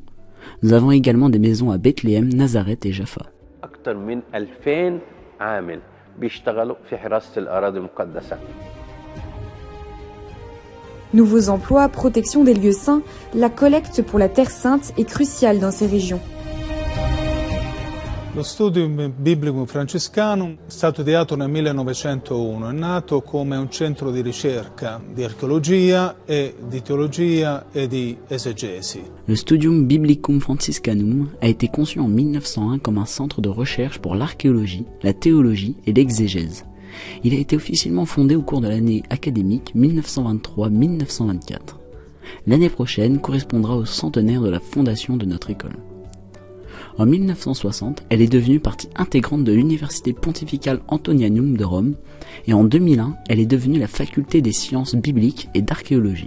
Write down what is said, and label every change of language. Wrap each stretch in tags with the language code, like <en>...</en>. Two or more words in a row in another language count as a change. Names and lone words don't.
<fr>Nous avons également des maisons à Bethléem, Nazareth et Jaffa. Nouveaux emplois, protection des lieux saints, la collecte pour la Terre Sainte est cruciale dans ces régions.</fr> <it>Lo Studium Biblicum Franciscanum è stato ideato nel 1901, è nato come un centro di ricerca, di archeologia e di teologia e di esegesi.</it> <fr>Le Studium Biblicum Franciscanum a été conçu en 1901 comme un centre de recherche pour l'archéologie, la théologie et l'exégèse. Il a été officiellement fondé au cours de l'année académique 1923-1924. L'année prochaine correspondra au centenaire de la fondation de notre école. En 1960, elle est devenue partie intégrante de l'Université pontificale Antonianum de Rome et en 2001, elle est devenue la faculté des sciences bibliques et d'archéologie.</fr>